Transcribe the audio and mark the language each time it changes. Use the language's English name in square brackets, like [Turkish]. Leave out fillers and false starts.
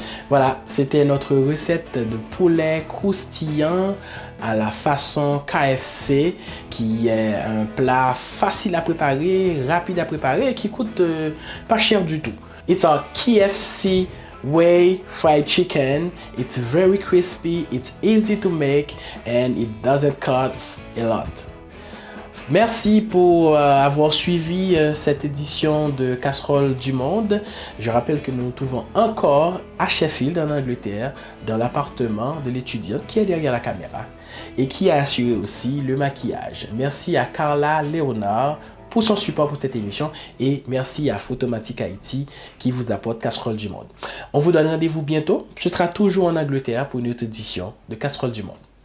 [French] Voilà, c'était notre recette de poulet croustillant à la façon KFC, qui est un plat facile à préparer, rapide à préparer et qui coûte pas cher du tout. [English] It's our KFC way fried chicken. It's very crispy, it's easy to make and it doesn't cost a lot. [French] Merci pour avoir suivi cette édition de Casserole du Monde. Je rappelle que nous nous trouvons encore à Sheffield, en Angleterre, dans l'appartement de l'étudiante qui est derrière la caméra et qui a assuré aussi le maquillage. Merci à Carla Léonard pour son support pour cette émission et merci à Photomatic Haïti qui vous apporte Casserole du Monde. On vous donne rendez-vous bientôt. Ce sera toujours en Angleterre pour une autre édition de Casserole du Monde.